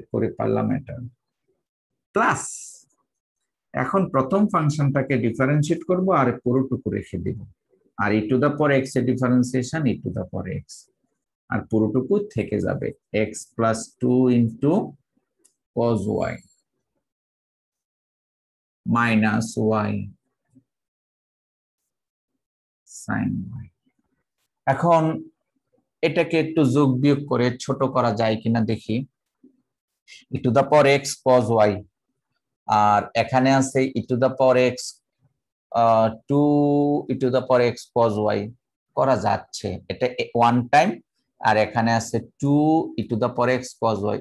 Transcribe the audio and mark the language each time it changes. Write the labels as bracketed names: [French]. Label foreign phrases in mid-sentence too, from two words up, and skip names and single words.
[Bangla] করে পারলাম এটা, প্লাস এখন প্রথম ফাংশনটাকে ডিফারেন্সিয়েট করব আর পুরোটুকু রেখে দিব, আর [English] e to the power x [Bangla] এর ডিফারেন্সিয়েশন [English] e to the power x, [Bangla] আর পুরোটুকু থেকে যাবে [English] x plus 2 into cos y minus y sin y. [Bangla] এখন এটাকে একটু যোগ বিয়োগ করে ছোট করা যায় কিনা দেখি। [English] e to the power x cos y, [Bangla] আর এখানে আছে [English] e to the power x 2 e to the power x cos y, [Bangla] করা যাচ্ছে, এটা [English] one time, [Bangla] আর এখানে আছে [English] 2 e to the power x cos y.